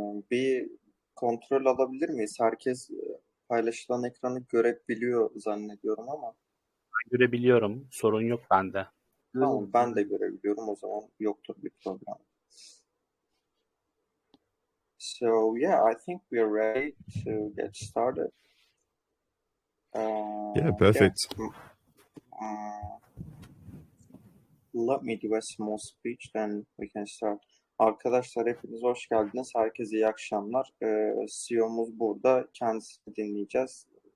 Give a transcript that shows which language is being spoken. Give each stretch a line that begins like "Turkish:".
Turkish: Bir kontrol alabilir miyiz? Herkes paylaşılan ekranı görebiliyor zannediyorum ama. Görebiliyorum. Sorun yok bende. Tamam, ben de görebiliyorum. O zaman yoktur bir problem.
English: So yeah, I think we are ready to get started. Yeah, perfect. Let me do a small speech, then we can start.
Turkish: Arkadaşlar hepiniz hoş geldiniz. Herkese iyi akşamlar. CEO'muz burada. Kendisini dinleyeceğiz.